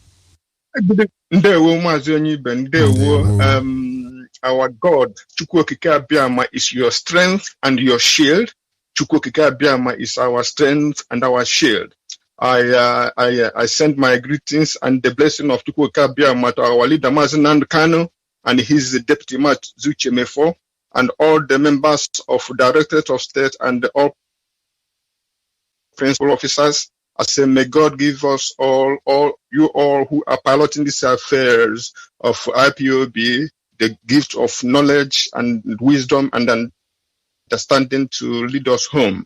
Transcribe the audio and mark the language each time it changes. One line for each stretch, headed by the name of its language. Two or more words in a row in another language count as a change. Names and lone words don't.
English: Mazi Onyeibe, our God, Chukwu Okike Abiama, is your strength and your shield. Chukwu Okike Abiama is our strength and our shield. I send my greetings and the blessing of Chukwu Okike Abiama to our leader Mazi Nnamdi Kanu and his deputy Mazi Chemefo and all the members of Directorate of State and all principal officers. I say, may God give us all you all who are piloting these affairs of IPOB, the gift of knowledge and wisdom and understanding to lead us home.